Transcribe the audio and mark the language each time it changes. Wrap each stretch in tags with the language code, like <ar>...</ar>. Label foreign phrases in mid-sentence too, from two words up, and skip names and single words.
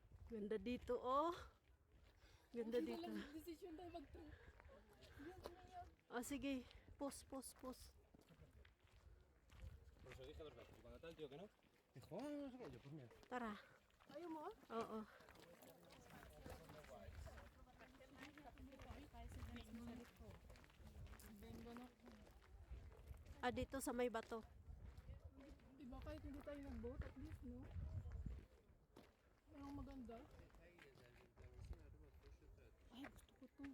<tl>Ganda dito, oh. Ganda dito. Decision tayo mag-trip. Oh, sige.</tl> <en>Pause, pause, pause.</en> <es>Por eso dije dos veces. Y cuando tal tío que no, dijo, ah, no sé qué. Yo, pues mira.</es> <tl>Tara. Ayaw mo? Oo. Ah, dito sa may bato. Diba kahit hindi tayo nag-boat,</tl> <en>at least,</en> <tl>no? Anong maganda? Ay, gusto ko to.</tl>